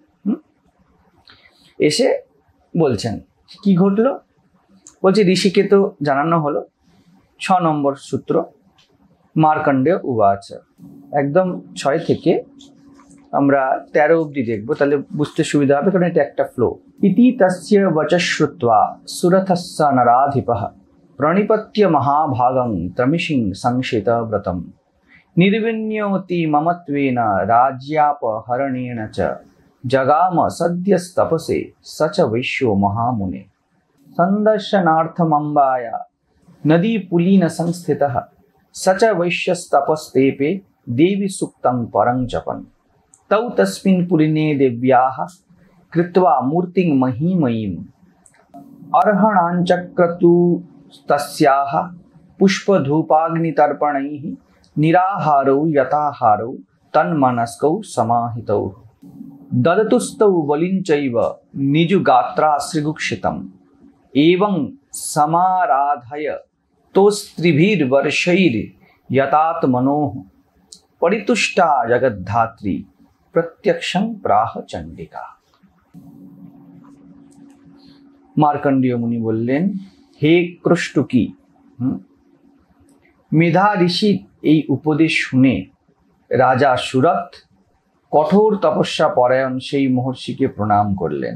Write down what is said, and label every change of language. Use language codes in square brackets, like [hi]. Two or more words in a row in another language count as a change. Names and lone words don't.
[bn] এসে বলছেন কি ঘটলো, বলছে ঋষিকে তো জানানো হলো। 6 নম্বর সূত্র [sa] মার্কণ্ডেয় উবাচ, [bn] একদম 6 থেকে আমরা 13 অবধি দেখবো, তাহলে বুঝতে সুবিধা হবে, কারণ এটা একটা ফ্লো। [sa] ইতি তস্য বচঃ শ্রুত্বা সুরথস্য নরাধিপঃ প্রণিপত্য মহাভাগং ত্রমিশিং সংশিত ব্রতম নির্বিণ্যতি মমত্বেন রাজ্যাপহরণেন চ জগাম সদ্যস্তপসে সচ বৈশ্यो মহামুনে সন্দর্শনার্থমম্বায় নদী পুলিন সংস্থিতঃ সচ বৈশ্যস্তপস্তেপে দেবী সুক্তং পরং জপন তৌ তস্মিन् পুলিনে দেব্যাः কৃত্বা মূর্তিং মহিময়ীম अर्हणाञ्चक्रतु तस्याः पुष्पधूपाग्नितर्पणैः निराहारौ यथाहारौ तन्मनस्कौ समाहितौ ददतुस्तौ बलिञ्चैव निजुगात्राश्रिगुक्षितम् एवं समाराधय तोस्त्रिभिर्वर्षैर्यतात्मनोः परितुष्टा जगद्धात्री प्रत्यक्षं प्राह चण्डिका। [bn] মার্কণ্ডীয় মুনি বললেন, হে ক্রষ্টুকি, মেধা ঋষির এই উপদেশ শুনে রাজা সুরথ কঠোর তপস্যা পরায়ণ সেই মহর্ষিকে প্রণাম করলেন।